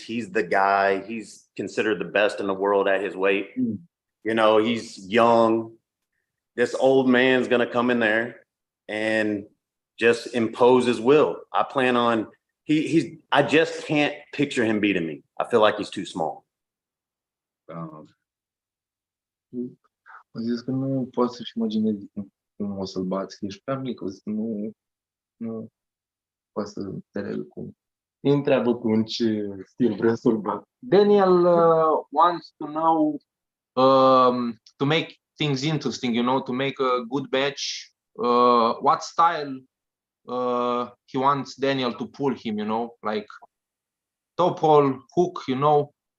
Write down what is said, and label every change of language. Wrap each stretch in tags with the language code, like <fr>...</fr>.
<en>He's the guy. He's considered the best in the world at his weight. You know, he's young. This old man's going to come in there and just impose his will. I plan on, I just can't picture him beating me. I feel like he's too small.</en> <ro>Zis că nu poți să-și imaginezi cum o să-l bați, ești prea mic, o să nu poți să înțelegi cum. Întreabă tu în ce stil vrea să-l bat.</ro> <en>Daniel wants to know to make things interesting, you know, to make a good match. What style he wants Daniel to pull him, you know, like top roll, hook, you know.</en>